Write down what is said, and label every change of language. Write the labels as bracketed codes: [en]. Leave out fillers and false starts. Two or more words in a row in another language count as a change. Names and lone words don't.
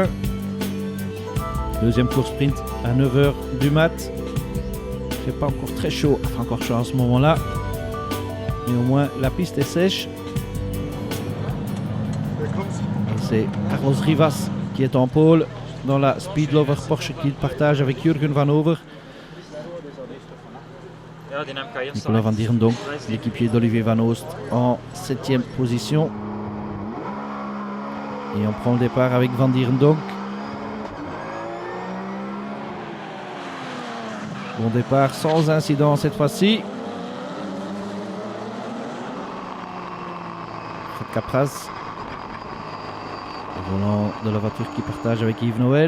[fr] Deuxième course sprint à 9h du mat. Il n'est pas encore très chaud, enfin encore chaud en ce moment-là, mais au moins la piste est sèche. Et c'est Carlos Rivas qui est en pôle dans la Speed Lover Porsche qu'il partage avec Jürgen Van Over. Nicolas Van Dierendonck, l'équipier d'Olivier Van Oost, en 7e position. Et on prend le départ avec Van Dierendonck. Bon départ sans incident cette fois-ci. Fred Capraz, le volant de la voiture qui partage avec Yves Noël.